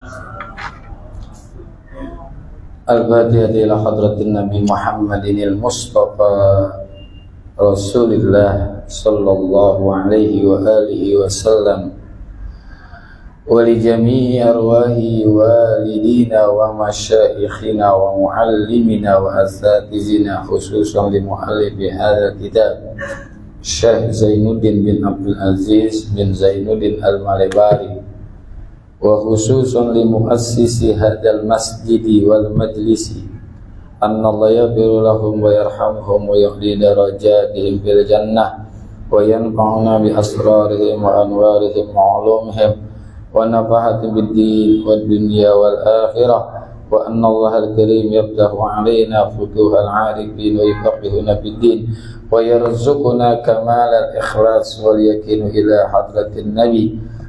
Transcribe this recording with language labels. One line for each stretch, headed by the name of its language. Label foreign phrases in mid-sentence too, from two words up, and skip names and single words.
Arabic: الفاتحة إلى حضرة النبي محمد المصطفى رسول الله صلى الله عليه وآله وسلم ولجميع أرواح والدينا ومشايخنا ومعلمينا وأساتذتنا خصوصا لمؤلف هذا الكتاب الشيخ زين الدين بن عبد العزيز بن زين الدين المليباري وخصوصا لمؤسس هذا المسجد والمجلس أن الله يغفر لهم ويرحمهم ويعلي درجاتهم في الجنة وينفعنا بأسرارهم وأنوارهم وعلومهم ونفعة بالدين والدنيا والآخرة وأن الله الكريم يفتح علينا فتوح العارفين ويفقهنا في الدين ويرزقنا كمال الإخلاص واليقين إلى حضرة النبي.